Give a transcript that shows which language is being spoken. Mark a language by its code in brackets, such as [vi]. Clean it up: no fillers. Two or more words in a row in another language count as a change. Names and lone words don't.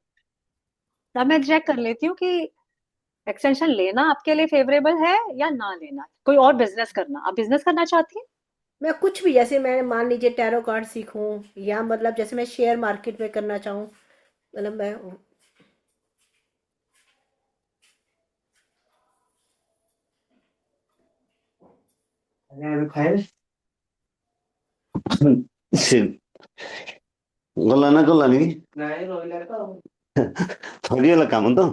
[hi] अब मैं चेक कर लेती हूँ कि एक्सटेंशन लेना आपके लिए फेवरेबल है या ना लेना, कोई और बिजनेस करना। आप बिजनेस करना चाहती हैं? मैं कुछ भी, जैसे मैं मान लीजिए [en] tarot card [hi] सीखूं, या मतलब जैसे मैं [en] share market [hi] में करना चाहूँ, मतलब मैं। [or] ସେ ଗଲା ନା ଗଲାନି କି? ନାଇଁ ରହିଲା ତ ଆଉ। ସରିଗଲା କାମ ତ?